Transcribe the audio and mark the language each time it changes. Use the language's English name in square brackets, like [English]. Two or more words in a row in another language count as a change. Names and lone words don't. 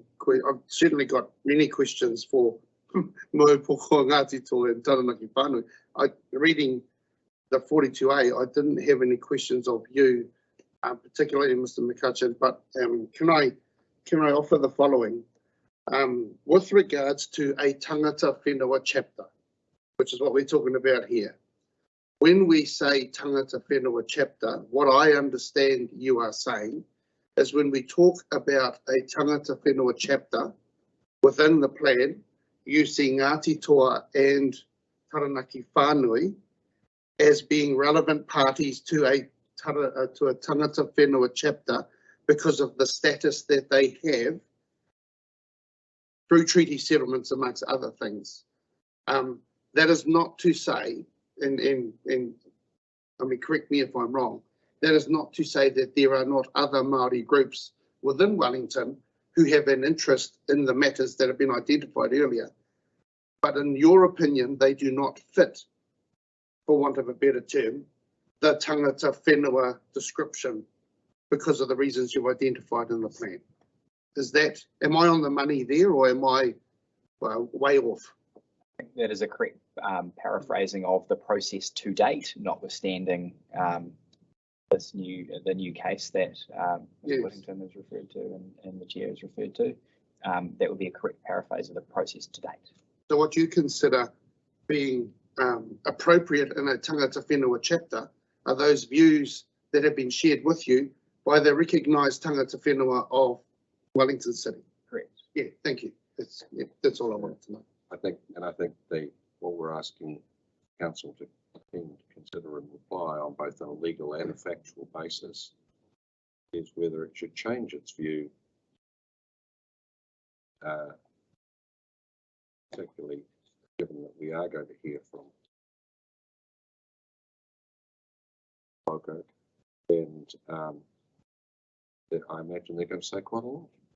[English] I've certainly got many questions for Mo Poko Ngāti Toa and Taranaki Whānui. Reading the 42A, I didn't have any questions of you, particularly Mr. McCutcheon, but can I offer the following? With regards to a [Māori] tangata whenua [English] chapter, which is what we're talking about here. When we say [Māori] tangata whenua [English] chapter, what I understand you are saying is when we talk about a [Māori] tangata whenua [English] chapter within the plan, you see Ngāti Toa and Taranaki Whānui as being relevant parties to a [Māori] tangata whenua [English] chapter because of the status that they have through treaty settlements, amongst other things. That is not to say, and I mean, correct me if I'm wrong, that is not to say that there are not other Māori groups within Wellington who have an interest in the matters that have been identified earlier. But in your opinion, they do not fit, for want of a better term, the [Māori] tangata whenua [English] description because of the reasons you've identified in the plan. Am I on the money there, or am I way off? I think that is a correct paraphrasing of the process to date, notwithstanding the new case that Yes. Wellington is referred to and the chair is referred to. That would be a correct paraphrase of the process to date. So what you consider being appropriate in a [Māori] tangata whenua [English] chapter are those views that have been shared with you by the recognised [Māori] tangata whenua [English] of Wellington City. Correct. Yeah, thank you. That's all I wanted to know. I think what we're asking council to consider and reply on both on a legal and a factual basis is whether it should change its view, particularly given that we are going to hear from Pogo, and that I imagine they're going to say quite a lot.